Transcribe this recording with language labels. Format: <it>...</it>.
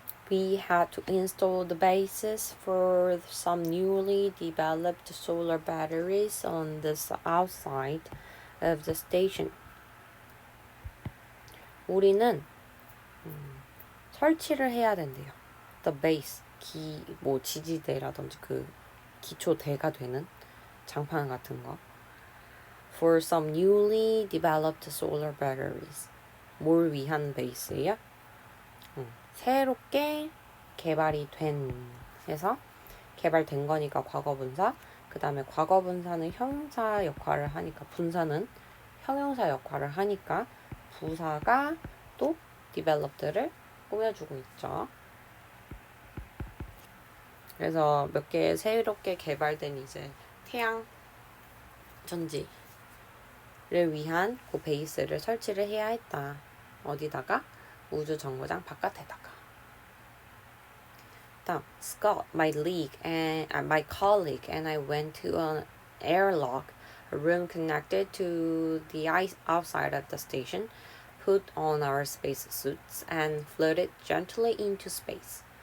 <en>We had to install the bases for some newly developed solar batteries on the outside of the station.</en> <ko>우리는 설치를 해야 된대요.</ko> <en>The base,</en> <ko>뭐 지지대라든지 그 기초대가 되는 장판 같은 거.</ko> <en>For some newly developed solar batteries.</en> <ko>뭘 위한 베이스예요? 새롭게 개발이 된 해서 개발된 거니까 과거분사. 그 다음에 과거분사는 형용사 역할을 하니까 분사는 형용사 역할을 하니까 부사가 또 developed를 꾸며주고 있죠. 그래서 몇 개 새롭게 개발된 이제 태양 전지를 위한 그 베이스를 설치를 해야 했다. 어디다가? 우주 정거장 바깥에다가. 다음,</ko> <en>Scott, my colleague and I went to an airlock, a room connected to the outside of the station, put on our space suits and floated gently into space.</en>